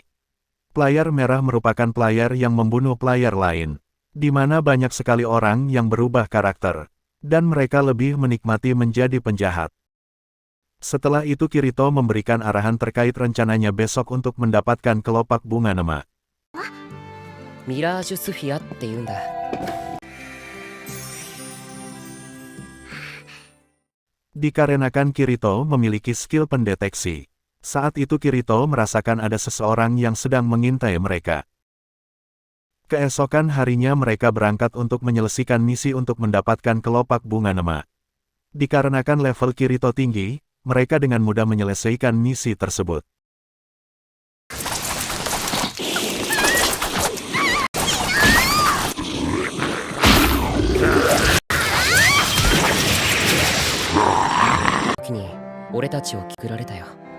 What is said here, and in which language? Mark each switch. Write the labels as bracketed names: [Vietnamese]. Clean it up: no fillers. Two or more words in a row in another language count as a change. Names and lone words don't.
[Indonesian] Player merah merupakan player yang membunuh player lain, di mana banyak sekali orang yang berubah karakter, dan mereka lebih menikmati menjadi penjahat. Setelah itu Kirito memberikan arahan terkait rencananya besok untuk mendapatkan kelopak bunga nema. [Japanese] Mirage Sphere って言うんだ。 [Indonesian] Dikarenakan Kirito memiliki skill pendeteksi. Saat itu Kirito merasakan ada seseorang yang sedang mengintai mereka. Keesokan harinya mereka berangkat untuk menyelesaikan misi untuk mendapatkan kelopak bunga nema. Dikarenakan level Kirito tinggi, mereka dengan mudah menyelesaikan misi tersebut. Kini, [Japanese] 俺たちを作られたよ。